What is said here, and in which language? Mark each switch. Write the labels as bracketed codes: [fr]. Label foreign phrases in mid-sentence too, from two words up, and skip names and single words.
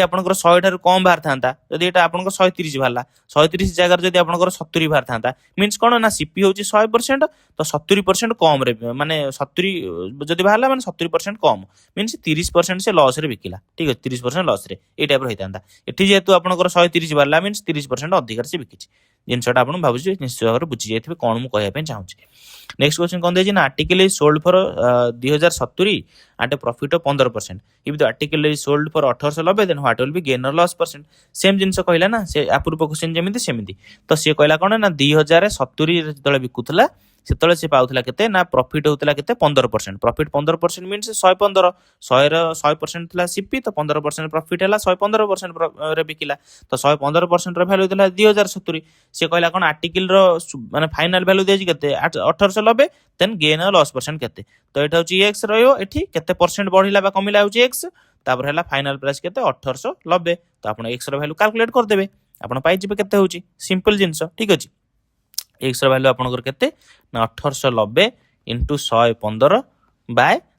[or] ଆପଣଙ୍କର 100 ଠାରୁ କମ୍ ବାହାରିଥାନ୍ତା ଯଦି ଏଇଟା ଆପଣଙ୍କର 130 ବାହାରିଲା 130 ଜାଗାରେ ଯଦି ଆପଣଙ୍କର 70 ବାହାରିଥାନ୍ତା ମିନ୍ସ କ'ଣ ନା ସିପି ହେଉଛି 100% ତ 70% କମ୍ରେ ମାନେ 70 ଯଦି ବାହାରିଲା ମାନେ 70% କମ୍ ମିନ୍ସ 30% ସେ ଲସ୍ରେ ବିକିଲା ଠିକ ଅଛି 30% ଲସ୍ରେ ଏଇ ଟାଇପ୍ର ହେଇଥାନ୍ତା ଏଠି ଯେହେତୁ ଆପଣଙ୍କର 130 ବାହାରିଲା ମିନ୍ସ 30% ଅଧିକାରେ ସେ ବିକିଛି ଜିନିଷଟା ଆପଣ ଭାବୁଛି ନିଶ୍ଚିତ ଭାବରେ ବୁଝି ଯାଇଥିବେ କ'ଣ ମୁଁ କହିବା ପାଇଁ ଚାହୁଁଛି [en] next question [or] କ'ଣ ଦେଇଛି ନା [en] article is sold for [or] 2070 [en] at a profit of 15% if the article is sold for 1890 then what will be gain or loss percent [or] ସେମ୍ ଜିନିଷ କହିଲା ନା ସେ ପୂର୍ବ କ୍ୱେଶ୍ଚନ ଯେମିତି ସେମିତି ତ ସିଏ କହିଲା କ'ଣ ନା 2070 ଯେତେବେଳେ ବିକୁଥିଲା ସେତେବେଳେ ସେ ପାଉଥିଲା କେତେ ନା ପ୍ରଫିଟ୍ ହେଉଥିଲା କେତେ 15% ପ୍ରଫିଟ୍ 15% ମିନ୍ସ 115 100% ଥିଲା ସିପି ତ 15% ପ୍ରଫିଟ୍ ହେଲା 115% ରେ ବିକିଲା ତ 115% ର ଭ୍ୟାଲୁ ଥିଲା 2070 ସେ କହିଲା କ'ଣ ଆର୍ଟିକଲର ମାନେ [en] final value [or] ଦେଇଛି କେତେ 1890 [en] then gain [or] ଆଉ [en] loss percent [or] କେତେ ତ ଏଇଟା ହେଉଛି ଏକ୍ସ ରହିବ ଏଠି କେତେ ପରସେଣ୍ଟ ବଢିଲା ବା କମିଲା ହେଉଛି ଏକ୍ସ ତାପରେ ହେଲା [en] final price [or] କେତେ 1890 ତ ଆପଣ ଏକ୍ସ ର [en] value calculate [or] କରିଦେବେ ଆପଣ ପାଇଯିବେ କେତେ ହେଉଛି ସିମ୍ପଲ ଜିନିଷ ଠିକ ଅଛି ଏକ୍ସ ର ଭ୍ୟାଲୁ ଆପଣଙ୍କର କେତେ ନା 1890 ଇଣ୍ଟୁ 115 ବାय